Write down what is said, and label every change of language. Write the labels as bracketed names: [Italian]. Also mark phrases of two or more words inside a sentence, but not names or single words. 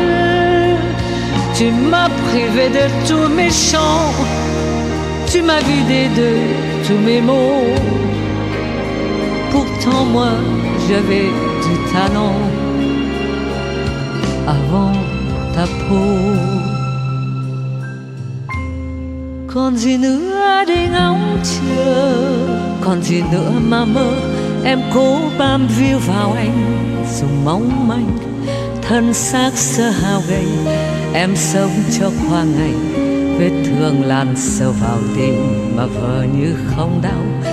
[French] Tu m'as privé de tous mes chants, tu m'as vidé de tous mes mots. Pourtant moi j'avais du talent avant ta peau. [Vietnamese] Còn gì nữa để ngóng chờ, còn gì nữa mà mơ. Em cố bám víu vào anh dù mong manh, thân xác sơ hao gầy. Em sống cho qua ngày, vết thương lan sâu vào tim mà vờ như không đau.